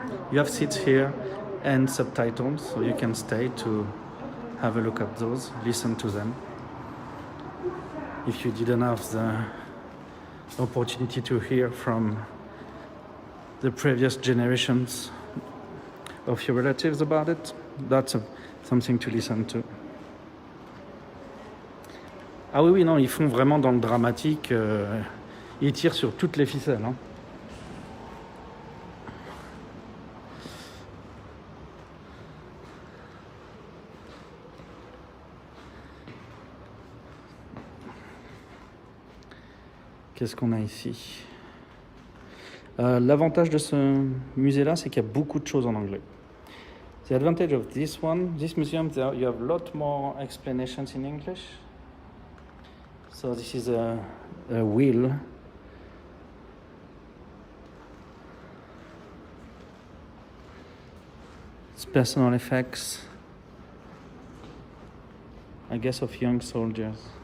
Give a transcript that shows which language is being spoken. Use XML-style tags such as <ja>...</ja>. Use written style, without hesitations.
<en>You have seats here and subtitles, so you can stay to have a look at those, listen to them. If you didn't have the opportunity to hear from the previous generations of your relatives about it, that's something to listen to.</en> <fr>Ah oui, non, ils font vraiment dans le dramatique, ils tirent sur toutes les ficelles. Hein. Qu'est-ce qu'on a ici? L'avantage de ce musée-là, c'est qu'il y a beaucoup de choses en anglais.</fr> <en>The advantage of this museum, you have a lot more explanations in English. So this is a wheel. It's personal effects, I guess, of young soldiers.</en>